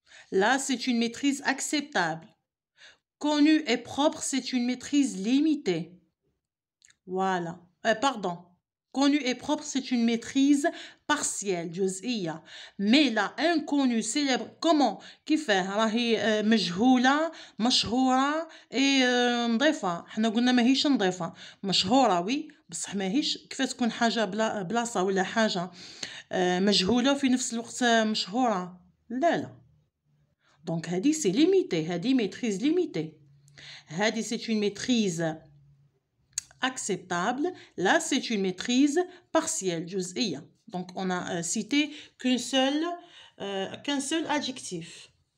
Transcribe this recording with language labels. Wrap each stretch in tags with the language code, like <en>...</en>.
<fr>Là, c'est une maîtrise acceptable. Connue et propre, c'est une maîtrise limitée. Voilà. Pardon. Connu et propre, c'est une maîtrise partielle,</fr> <ar>جزئية.</ar> <fr>Mais là, inconnu, célèbre, comment?</fr> <ar>كيفاه؟ راهي مجهولة، مشهورة، نظيفة. حنا قلنا ماهيش نظيفة. مشهورة وي، بصح ماهيش كيفاه تكون حاجة بلاصة ولا حاجة مجهولة وفي نفس الوقت مشهورة. لا.</ar> <fr>Donc</fr> <ar>هذه</ar> <fr>c'est limité. هذه maîtrise limitée. هذه c'est une maîtrise acceptable. Là, c'est une maîtrise partielle,</fr> <ar>جزئية.</ar> <fr>Donc, on a cité qu'un seul adjectif.</fr>